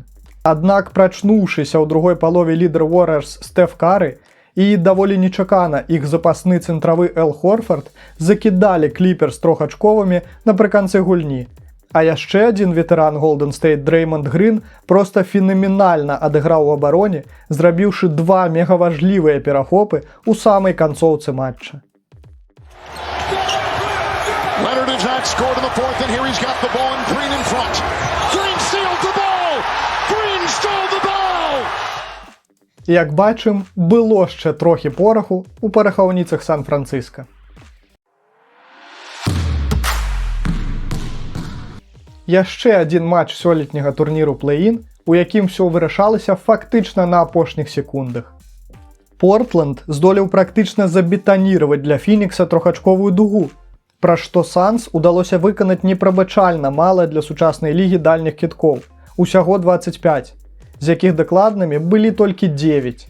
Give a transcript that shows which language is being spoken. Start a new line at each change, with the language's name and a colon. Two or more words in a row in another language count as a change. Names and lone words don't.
Belarusian: Аднак, прачнуўшыся ў другой палове лідар Warriors Стэф Кары і даволі нечакана іх запасны цэнтравы Эл Хорфорд закідалі Кліперс трохачковымі напрыканцы гульні. А яшчэ адзін ветэран Golden State Дреймонд Грин проста фенаменальна адыграў у абароне, зрабіўшы 2 мегаважлівыя перахопы ў самай канцоўцы матча.
English: Leonard has not scored in the fourth, and here he's got the ball, and Green in front. Green sealed the ball! Green stole the ball!
Belarusian: Як бачым, было ще трохи пораху у парахаўніцах Сан-Францыска. Яшчэ адзін матч сёлетняга турніру плей-ін, у якім усё вырашалася фактычна на апошніх секундах. Портленд здолеў практычна забетаніраваць для Фінікса трохачковую дугу, пра што Санс удалося выканаць непрабачальна мала для сучаснай лігі дальніх кідкоў, усяго 25, з якіх дакладнымі былі толькі 9.